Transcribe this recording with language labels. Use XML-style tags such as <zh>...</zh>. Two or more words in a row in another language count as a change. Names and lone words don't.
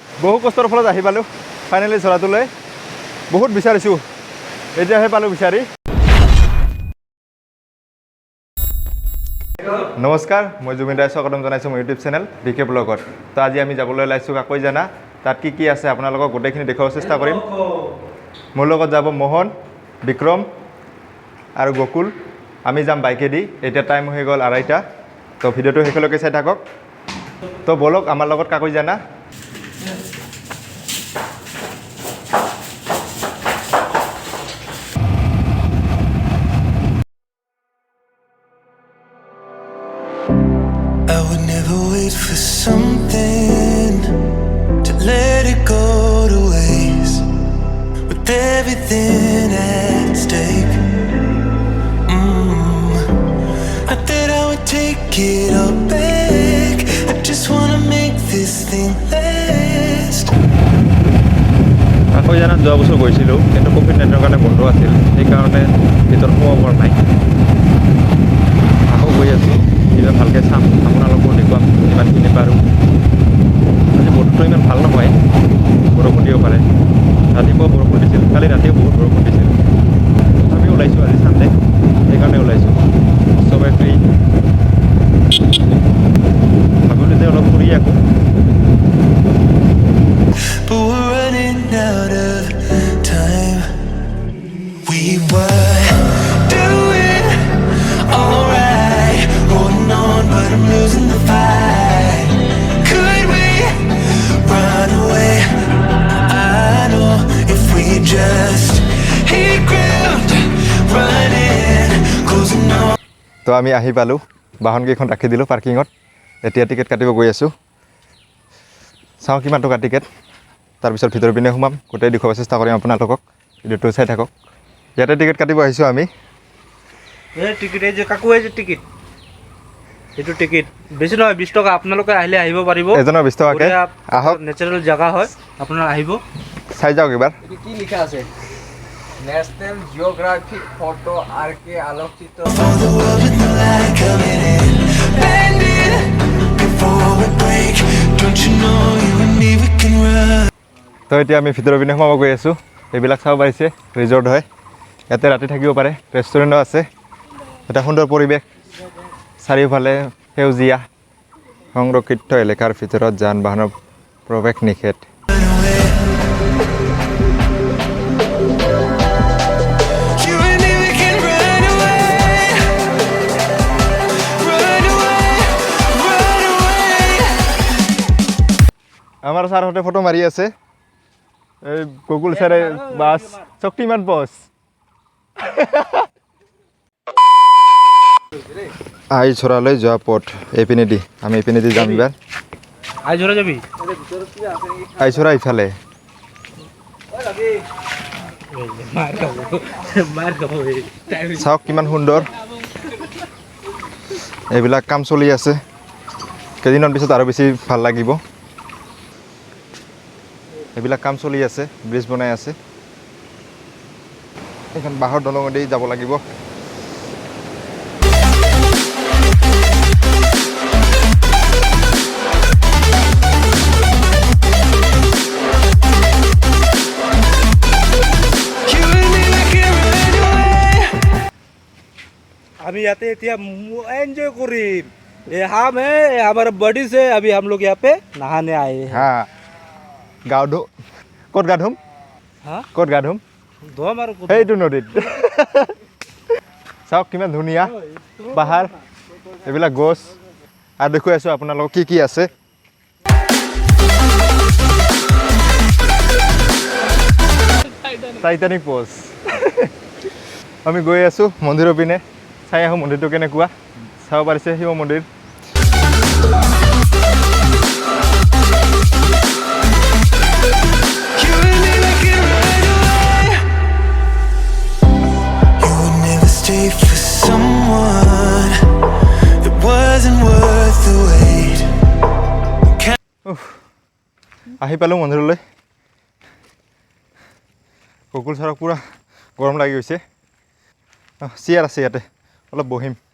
<as>বহু কষ্টৰ ফলত আহি পালোঁ ফাইনেলি চৰাটোলৈ বহুত বিচাৰিছোঁ এতিয়াহে পালোঁ বিচাৰি নমস্কাৰ মই জুবিন ৰায় স্বাগতম জনাইছোঁ মোৰ ইউটিউব চেনেল বিকে ব্লগত তো আজি আমি যাবলৈ ওলাইছোঁ কাকৈজানা তাত কি আছে আপোনালোকক গোটেইখিনি দেখুৱাব চেষ্টা কৰিম মোৰ লগত যাব মোহন বিক্ৰম আৰু গকুল আমি যাম বাইকেদি এতিয়া টাইম হৈ গ'ল 2:30 তো ভিডিঅ'টো শেষলৈকে চাই থাকক তো বলক আমাৰ লগত কাকৈজানা</as> <en>I would never wait for something to let it go to waste with everything at stake. Not that I would take it all back. I just wanna make this thing last.</en> <as>কাকৈজানাত যোৱা বছৰ গৈছিলোঁ কিন্তু ক'ভিড-19ৰ কাৰণে বন্ধ আছিল সেইকাৰণে ভিতৰত সোমাব পৰা নাই আকৌ গৈ আছোঁ এইবাৰ ভালকৈ চাম আপোনালোকক দেখুৱাম যিমানখিনি পাৰোঁ আজি বতৰটো ইমান ভাল নহয় বৰষুণ দিব পাৰে ৰাতিপুৱা বৰষুণ দিছিল কালি ৰাতিও বহুত বৰষুণ দিছিল তথাপিও ওলাইছোঁ আজি চানডে সেইকাৰণে ওলাইছোঁ চবে ফ্ৰী ভাবিলোঁ যে অলপ ফুৰি আহোঁ</as> <en>But we're running out of time. We were doing alright, holding on, but I'm losing the fight. Could we run away? I know if we just hit ground, running, closing on.</en> <as>তো আমি আহি পালোঁ বাহনকেইখন ৰাখি দিলোঁ পাৰ্কিঙত এতিয়া টিকেট কাটিব গৈ আছোঁ চাওঁ কিমান টকা টিকেট তাৰপিছত ভিতৰ পিনে সোমাম গোটেই দেখুৱাব চেষ্টা কৰিম আপোনালোকক ভিডিঅ'টো চাই থাকক ইয়াতে টিকেট কাটিব আহিছোঁ আমি এই টিকেট এই যে কাকু এই যে টিকেট এইটো টিকেট বেছি নহয় 20 টকা আপোনালোকে আহিলে আহিব পাৰিব এজনৰ 20 টকাকৈ আহক নেচাৰেল জাগা হয় আপোনালোক আহিব চাই যাওক এবাৰ এটি কি লেখা আছে ন্যাশনাল জিওগ্রাফিক ফটো আর কে আলোকচিত্র</as> <en>For the world with no light coming in. Bend it before we break. Don't you know you and me we can run.</en> <as>তো এতিয়া আমি ভিতৰৰ পিনে সোমাব গৈ আছোঁ এইবিলাক চাব পাৰিছে ৰিজৰ্ট হয় ইয়াতে ৰাতি থাকিব পাৰে ৰেষ্টুৰেণ্টো আছে এটা সুন্দৰ পৰিৱেশ চাৰিওফালে সেউজীয়া সংৰক্ষিত এলেকাৰ ভিতৰত যান বাহনৰ প্ৰৱেশ নিষেধ</as> <en>You and me we can run away. Run away. Run away.</en> <as>আমাৰ ছাৰহঁতে ফটো মাৰি আছে এই গুগল ছাৰে বাছ শক্তিমান বছ আইচৰালৈ যোৱা পথ এইপিনেদি আমি এইপিনেদি যাম এইবাৰ আই জোৰা যাবি আইচৰা ইফালে মাৰ খাব চাওক কিমান সুন্দৰ এইবিলাক কাম চলি আছে কেইদিনৰ পিছত আৰু বেছি ভাল লাগিব এইবিলাক কাম চলি আছে ব্ৰিজ বনাই আছে এখন বাঁহৰ দলঙেদি যাব লাগিব</as> <en>You and me we can run away.</en> <as>আমি ইয়াতে এতিয়া এনজয় কৰিম</as> <hi>ये हम है ये हमारा बॉडी से अभी हम लोग यहाँ पे नहाने आए हैं</hi> <as>হা গাও ধু ক'ত গা ধুম</as> <hi>हाँ</hi> <as>ক'ত গা ধুম</as> <hi>धो हमारे को</hi> <as>সেইটো নদীত চাওক কিমান ধুনীয়া পাহাৰ এইবিলাক গছ আৰু দেখুৱাই আছোঁ আপোনালোকক কি আছে টাইটানিক প'জ আমি গৈ আছোঁ মন্দিৰৰ পিনে চাই আহোঁ মন্দিৰটো কেনেকুৱা চাব পাৰিছে শিৱ মন্দিৰ</as> <en>You and me we can run away. You would never stay for someone that wasn't worth the wait.</en> <as>আহি পালোঁ মন্দিৰলৈ গকুল ছাৰক পূৰা গৰম লাগি গৈছে চেয়াৰ আছে ইয়াতে অলপ বহিম</as>